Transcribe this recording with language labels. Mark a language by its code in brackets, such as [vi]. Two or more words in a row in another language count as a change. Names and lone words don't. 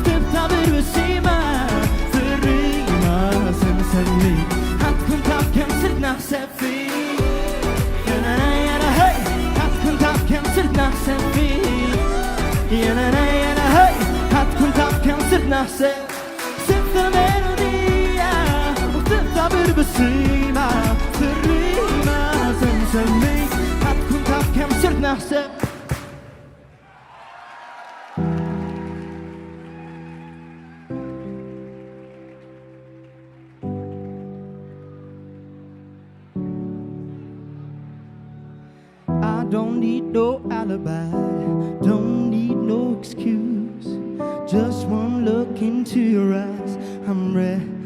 [mt] ktibta bir-bissima fir-rima se nsemmik ħatkun taf kemm sirt naħseb fik janana jana hey ħatkun taf kemm sirt naħseb fik janana jana hey ħatkun taf kemm sirt naħseb sibt il-melodija u ktibta bir-bissima fir-rima se nsemmik ħatkun taf kemm sirt naħseb [en] I don't need no alibi, don't need no excuse just one look into your eyes I'm ready